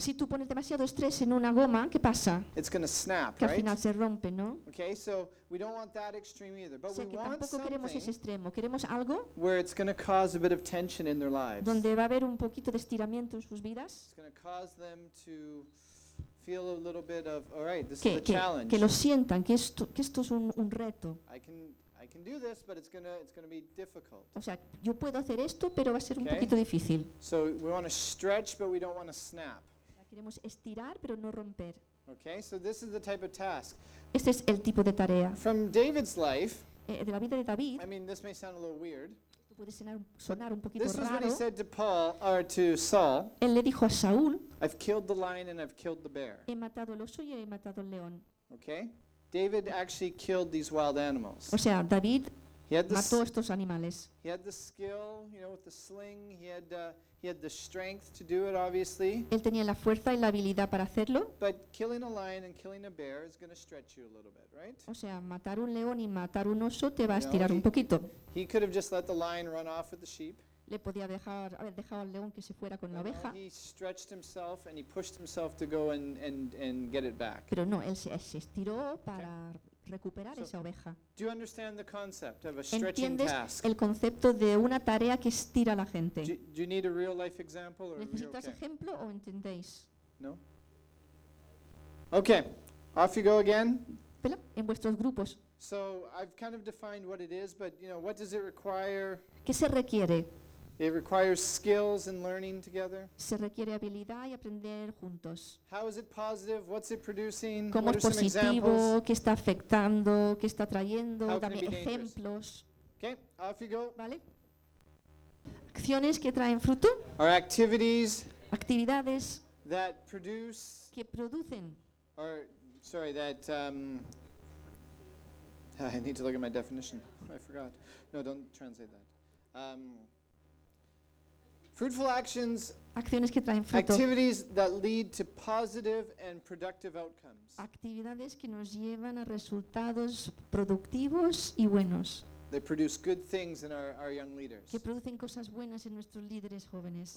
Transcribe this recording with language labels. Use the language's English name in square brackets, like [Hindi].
[Spanish] Si tú pones demasiado estrés en una goma, ¿qué pasa? [English] It's going to snap, [Spanish] que al final se rompe, ¿no? [English] Okay, so we don't want that extreme either. But [Spanish] o sea, [English] we want [Spanish] tampoco queremos ese extremo. Queremos algo [English] where it's going to cause a bit of tension in their lives. [Spanish] Donde va a haber un poquito de estiramiento en sus vidas. [English] It's going to cause them to feel a little bit of, all right, this is a challenge. [Spanish] Que lo sientan, que esto es un reto. [English] I can do this, but it's going to be difficult. [Spanish] O sea, yo puedo hacer esto, pero va a ser un poquito difícil. [English] So we want to stretch, but we don't want to snap. [Spanish] Queremos estirar, pero no romper. [English] Okay, so this is the type of task. [Spanish] Este es el tipo de tarea. [English] From David's life, [Spanish] de la vida de David, [English] I mean, this may sound a little weird. [Spanish] Puede sonar un poquito [English] this [Spanish] raro. [English] This is what he said to Paul, or to Saul. [Spanish] Él le dijo a Saúl, [English] I've killed the lion and I've killed the bear. [Spanish] He matado el oso y he matado el león. [English] Okay, David actually killed these wild animals. [Spanish] O sea, David mató estos animales. [English] He had the skill, you know, with the sling. He had the strength to do it, obviously. [Spanish] Él tenía la fuerza y la habilidad para hacerlo. [English] But killing a lion and killing a bear is going to stretch you a little bit, right? [Spanish] O sea, matar un león y matar un oso te va a estirar un poquito. [English] He could have just let the lion run off with the sheep. [Spanish] Le podía haber dejado al león que se fuera con la oveja. [English] He stretched himself and he pushed himself to go and get it back. [Spanish] Pero no, él se estiró para recuperar esa oveja. [English] Do you understand the concept of a stretching task? [Spanish] ¿Entiendes el concepto de una tarea que estira a la gente? [English] Do you need a real life example or [Spanish] necesitas [English] okay? [Spanish] ejemplo o entendéis? [English] No. Okay. Off you go again. [Spanish] Pero en vuestros grupos. [English] So I've kind of defined what it is, but you know, what does it require? [Spanish] ¿Qué se requiere? [English] It requires skills and learning together. [Spanish] Se requiere habilidad y aprender juntos. [English] How is it positive? What's it producing? [Spanish] ¿Cómo [English] what [Spanish] es positivo? [English] Some examples? [Spanish] ¿Qué está afectando? ¿Qué está trayendo? Dame ejemplos. [English] Okay, off you go. [Spanish] ¿Vale? Acciones que traen fruto. [English] Our activities. [Spanish] Actividades. [English] That produce. [Spanish] Que producen. [English] Or, sorry, that. I need to look at my definition. I forgot. No, don't translate that. Fruitful actions, [Spanish] acciones que traen fruto. [English] Activities that lead to positive and productive outcomes. [Spanish] Actividades que nos llevan a resultados productivos y buenos. [English] They produce good things in our young leaders. [Spanish] Que producen cosas buenas en nuestros líderes jóvenes.